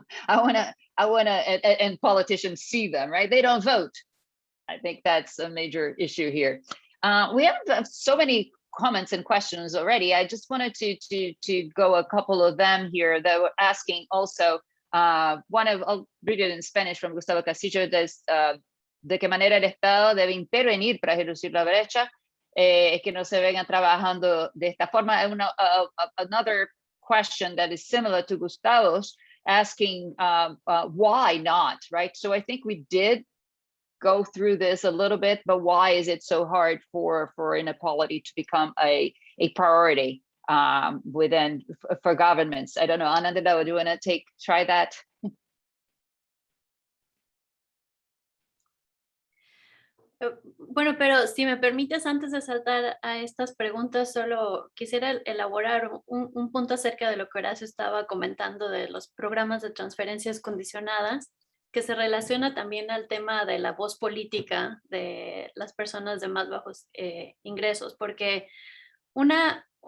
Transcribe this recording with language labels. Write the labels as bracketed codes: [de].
[en] I wanna, and politicians see them, right? They don't vote. I think that's a major issue here. We have so many comments and questions already. I just wanted to go a couple of them here that were asking also. I'll read it in Spanish from Gustavo Castillo. [es] De qué manera el Estado debe intervenir para reducir la brecha, que no se vengan trabajando de esta forma. [en] Another question that is similar to Gustavo's, asking why not, right? So I think we did go through this a little bit, but why is it so hard for inequality to become a priority for governments? I don't know, Anandita, do you want to try that? [es] Bueno, pero si me permites, antes de saltar a estas preguntas, solo quisiera elaborar un punto acerca de lo que Horacio estaba comentando de los programas de transferencias condicionadas, que se relaciona también al tema de la voz política de las personas de más bajos ingresos, porque una